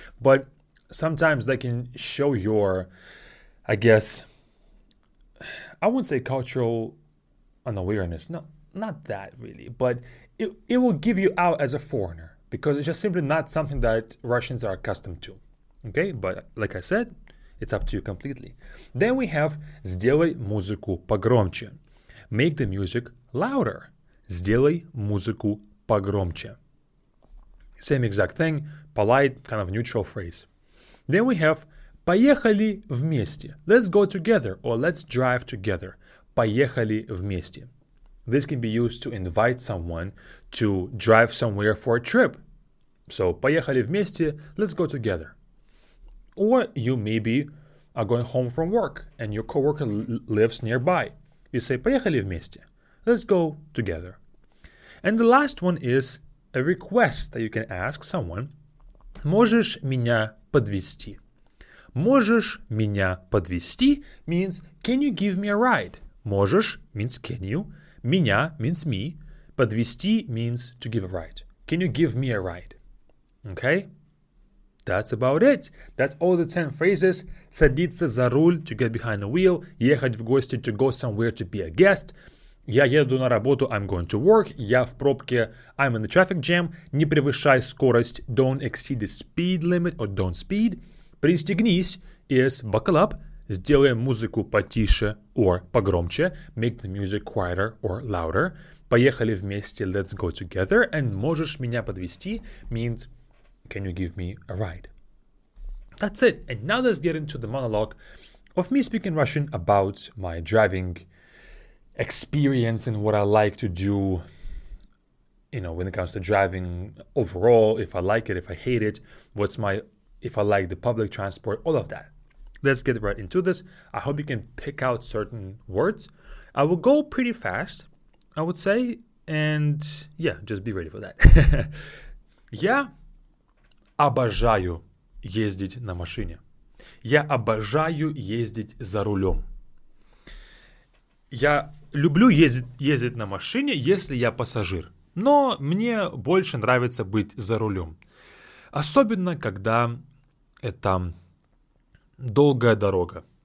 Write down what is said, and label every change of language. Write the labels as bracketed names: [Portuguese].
[English] But sometimes they can show your, I wouldn't say cultural unawareness. No, not that really. But it will give you out as a foreigner because it's just simply not something that Russians are accustomed to. Okay, but like I said, it's up to you completely. Then we have [Russian] сделай музыку погромче. [English] Make the music louder. [Russian] Сделай музыку погромче. [English] Same exact thing, polite, kind of neutral phrase. Then we have [Russian] поехали вместе. [English] Let's go together or let's drive together. [Russian] Поехали вместе. [English] This can be used to invite someone to drive somewhere for a trip. So, [Russian] поехали вместе, [English] let's go together. Or you maybe are going home from work and your coworker lives nearby. You say, [Russian] поехали вместе, [English] let's go together. And the last one is a request that you can ask someone. [Russian] Можешь меня подвезти? Можешь меня подвезти [English] means, can you give me a ride? Можешь means can you. Меня means me. Подвезти means to give a ride. Can you give me a ride? Okay? That's about it. That's all the 10 phrases. [Russian] Садиться за руль, [English] to get behind the wheel. [Russian] Ехать в гости, [English] to go somewhere to be a guest. [Russian] Я еду на работу, [English] I'm going to work. [Russian] Я в пробке, [English] I'm in the traffic jam. [Russian] Не превышай скорость, [English] don't exceed the speed limit or don't speed. Пристегнись is buckle up. [Russian] Сделай музыку потише or погромче. [English] Make the music quieter or louder. [Russian] Поехали вместе, [English] let's go together. And [Russian] можешь меня подвезти [English] means, can you give me a ride? That's it. And now let's get into the monologue of me speaking Russian about my driving experience and what I like to do, when it comes to driving overall, if I like it, if I hate it, if I like the public transport, all of that. Let's get right into this. I hope you can pick out certain words. I will go pretty fast, I would say, and yeah, just be ready for that. [Russian] Я обожаю ездить на машине. Я обожаю ездить за рулем. Я люблю ездить на машине, если я пассажир. Но мне больше нравится быть за рулем. Особенно, когда это долгая дорога.